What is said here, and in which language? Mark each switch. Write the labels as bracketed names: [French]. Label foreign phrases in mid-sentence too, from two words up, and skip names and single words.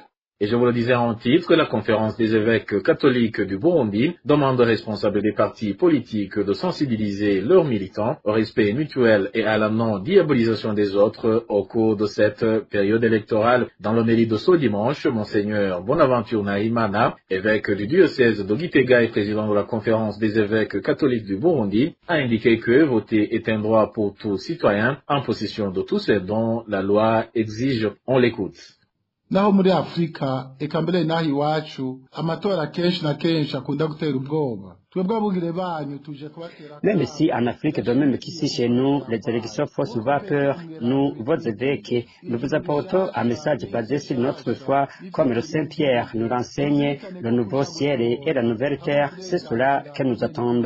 [French] Et je vous le disais en titre, la conférence des évêques catholiques du Burundi demande aux responsables des partis politiques de sensibiliser leurs militants au respect mutuel et à la non-diabolisation des autres au cours de cette période électorale. Dans l'homélie de ce dimanche, Monseigneur Bonaventure Nahimana, évêque du diocèse de Gitega et président de la conférence des évêques catholiques du Burundi, a indiqué que voter est un droit pour tout citoyen en possession de tous ces dont la loi exige. On l'écoute. [Rundi] Naho muri Afrika eka mbere naho iwacu amatora kenshi na kenshi akunda gutera ubwoba. [French] Même si en Afrique, de même qu'ici chez nous, les élections font souvent peur, nous, vos évêques, nous vous apportons un message basé sur notre foi, comme le Saint-Pierre nous renseigne, le nouveau ciel et la nouvelle terre, c'est cela que nous attendons.